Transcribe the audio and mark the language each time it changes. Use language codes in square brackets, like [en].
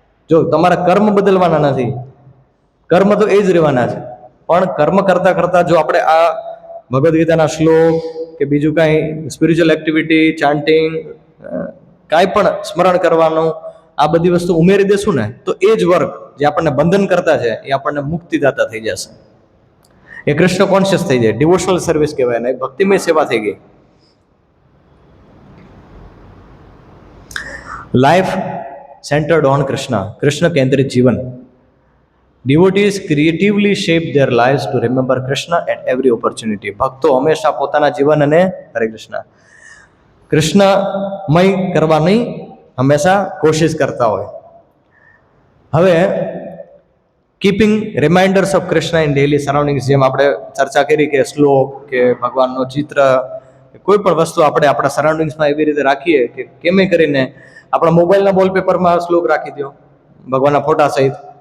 [gu] જો તમારા કર્મ બદલવાના નથી, કર્મ તો એ જ રહેવાના છે, પણ કર્મ કરતાં કરતાં જો આપણે આ ભગવદ્ ગીતાના શ્લોક કે બીજું કાંઈ સ્પિરિચ્યુઅલ એક્ટિવિટી, ચાન્ટિંગ, કાંઈ પણ સ્મરણ કરવાનું, આ બધી વસ્તુ ઉમેરી દેશું ને તો એ જ વર્ક જે આપણને બંધન કરતા છે એ આપણને મુક્તિદાતા થઈ જશે. એ કૃષ્ણ કોન્શિયસ થઈ જાય, ડિવોશનલ સર્વિસ કહેવાય ને, ભક્તિમય સેવા થઈ ગઈ. [en] life centred on Krishna, [gu] Krishna કેન્દ્રિત જીવન. [en] Devotees creatively shape their lives to remember Krishna at every opportunity. [gu] ભક્તો હંમેશા પોતાના જીવન અને હરે કૃષ્ણમય કરવાની હંમેશા કોશિશ કરતા હોય. હવે [en] keeping reminders of Krishna in daily surroundings, [gu] જેમ આપણે ચર્ચા કરી કે શ્લોક કે ભગવાનનો ચિત્ર, કોઈ પણ વસ્તુ આપણે આપણા સરાઉન્ડિંગ્સમાં એવી રીતે રાખીએ કે કેમે કરીને આપણા મોબાઈલના વોલપેપરમાં શ્લોક રાખી દો ભગવાનના ફોટા સહિત.